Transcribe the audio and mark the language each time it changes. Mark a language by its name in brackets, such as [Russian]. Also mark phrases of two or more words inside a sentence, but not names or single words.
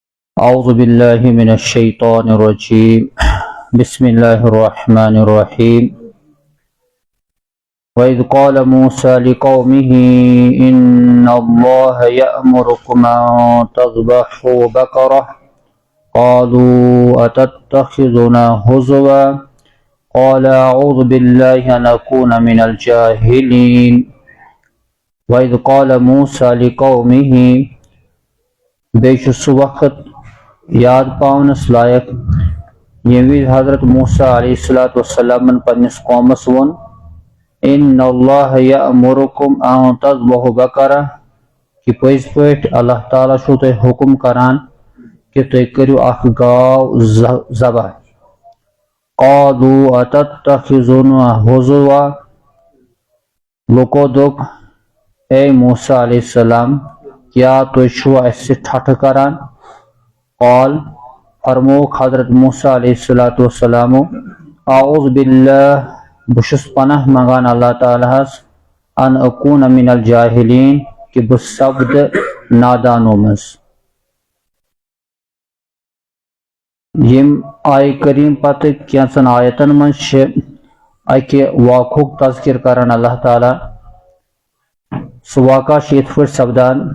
[Arabic] أعوذ بالله من الشيطان الرجيم بسم الله الرحمن الرحيم وإذ قال موسى لقومه إن الله يأمركم أن تذبحوا بقرة قالوا أتتخذنا هزوا قال أعوذ بالله أن أكون من الجاهلين وإذ قال موسى [Kashmiri] لقومه بیچ سُہ وقت یاد پاونس لائق ییٚمہِ وِزِ حضرت موسیٰ [Arabic] علیہ الصلوۃ والسلام [Kashmiri] پننس قومس وون [Arabic] ان اللہ یأمرکم ان تذبحوا بقرہ [Kashmiri] کہ پٔزۍ پٲٹھۍ اللہ تعالیٰ چھُو تۄہہِ حکم کران کہ تُہۍ کٔرِو اکھ گاو ذبح [Arabic] قالوا اتتخذونا ہزوا [Kashmiri] لوکو دوٚپ اے موسیٰ [Arabic] علیہ السلام [Kashmiri] کیا تُہۍ چھُوا اَسہِ سۭتۍ ٹھٹھٕ کران قال فرموک حضرت موسیٰ [Arabic] علیہ الصلوۃ والسلام اعوذ باللہ [Kashmiri] بہٕ چھُس پناہ منگان اللہ تعالیٰ ہس [Arabic] ان اکون من الجاہلین [Kashmiri] کہ بہٕ سپدٕ نادانو منٛز ییٚمہِ آیہِ کریم پتہٕ کینٛژن آیتن منٛز چھِ اکہِ واقعُک تذکر کران اللہ تعالیٰ سُہ واقعہ چھُ یِتھ پٲٹھۍ سپدان